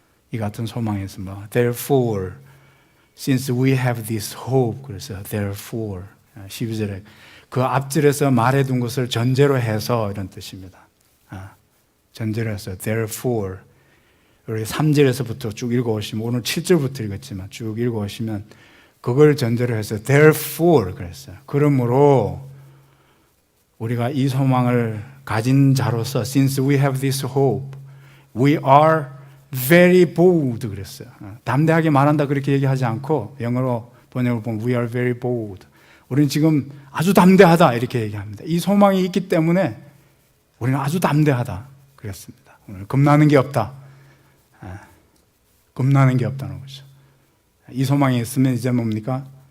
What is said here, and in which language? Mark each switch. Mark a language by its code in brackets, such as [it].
[ko] 이 같은 소망이 있으므로 [en] therefore since we have this hope [ko] 그래서 therefore 12절에 그 앞절에서 말해둔 것을 전제로 해서 이런 뜻입니다. 전제로 해서 therefore 우리 3절에서부터 쭉 읽어오시면 오늘 7절부터 읽었지만 쭉 읽어오시면 그걸 전제로 해서 therefore 그랬어요. 그러므로 우리가 이 소망을 가진 자로서 [en] since we have this hope we are very bold [ko] 그랬어요. 담대하게 말한다 그렇게 얘기하지 않고 영어로 번역을 보면 [en] we are very bold. [ko] 우리는 지금 아주 담대하다 이렇게 얘기합니다. 이 소망이 있기 때문에 우리는 아주 담대하다 그랬습니다. 오늘 겁나는 게 없다. 겁나는 게 없다는 거죠. 이 소망이 있으면 이제 뭡니까?